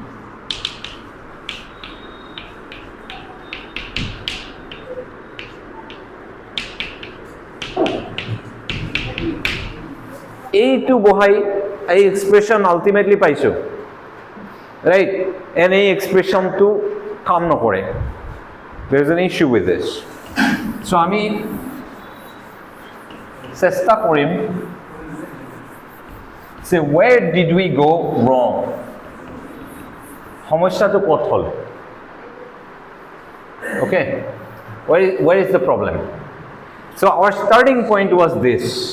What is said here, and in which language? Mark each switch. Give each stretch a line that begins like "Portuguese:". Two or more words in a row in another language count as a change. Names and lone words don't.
Assamese: এইটো বহাই এই এক্সপ্রেশন আলটিমেটলি পাইছো
English: right and
Assamese: এই এক্সপ্রেশন তো কাম নকৰে
English: there is an issue with this so
Assamese: আমি চেষ্টা কৰিম
English: say where did we go wrong
Assamese: সমস্যাটো ক'ত হল
English: okay where is the problem so our starting point was this